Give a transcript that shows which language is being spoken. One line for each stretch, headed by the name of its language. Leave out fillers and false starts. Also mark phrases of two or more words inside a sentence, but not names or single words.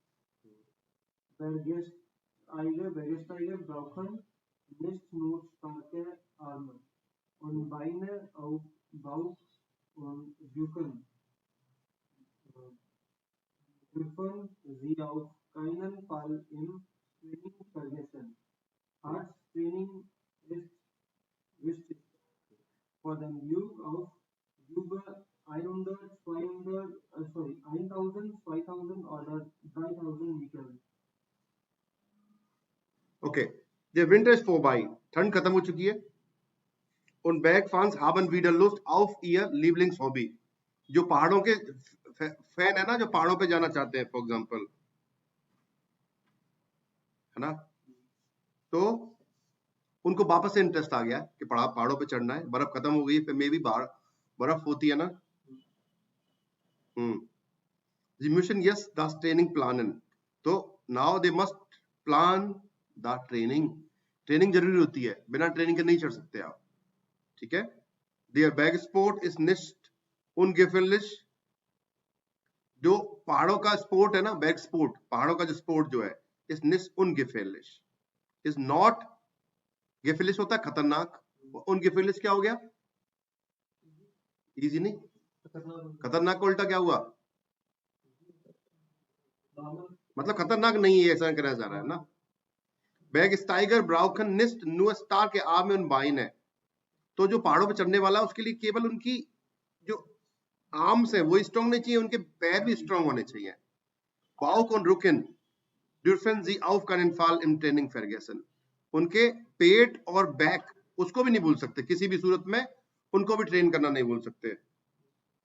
German: Bergsteiger brauchen nicht nur starke Arme und Beine, auch Bauch und Rücken. Dürfen Sie auf keinen Fall im Training vergessen. Hard Training ist wichtig.
English: For the Luke
German: auf über 1000, 2000 oder 3000 Meter. Okay, der Winter ist vorbei,
Hindi: ठंड खत्म हो चुकी है।
German: Und Bergfans haben wieder Lust auf ihr Lieblingshobby।
Hindi: जो पहाड़ों के फैन है ना, जो पहाड़ों पे जाना चाहते हैं
English: for example,
Hindi: है ना, तो उनको वापस से इंटरेस्ट आ गया कि पहाड़ों पे चढ़ना है, बर्फ खत्म हो गई, फिर मे भी बर्फ होती है ना।
German: Sie müssen jetzt das Training planen।
English: तो now they must plan the training।
Hindi: ट्रेनिंग जरूरी होती है, बिना ट्रेनिंग के नहीं चढ़ सकते आप, ठीक है।
German: Der Bergsport ist nicht ungefährlich।
Hindi: जो पहाड़ों का स्पोर्ट है ना, बैग स्पोर्ट, पहाड़ों का जो स्पोर्ट जो है, इस
German: nicht ungefährlich,
English: is not
Hindi: gefährlich होता है खतरनाक, ungefährlich क्या हो गया, इजी नहीं, खतरनाक का उल्टा क्या हुआ, मतलब खतरनाक नहीं है, ऐसा कहना चाह रहा है ना।
German: Bergsteiger brauchen nicht nur starke Arme und Beine।
Hindi: तो जो पहाड़ों पे चढ़ने वाला है उसके लिए केवल उनकी जो आर्म्स है वो स्ट्रॉन्ग नहीं चाहिए, उनके पैर भी स्ट्रॉन्ग होने चाहिए।
German: Bauch und Rücken dürfen sie auf keinen Fall im Training vergessen।
Hindi: उनके पेट और बैक उसको भी नहीं भूल सकते, किसी भी सूरत में उनको भी ट्रेन करना नहीं भूल सकते।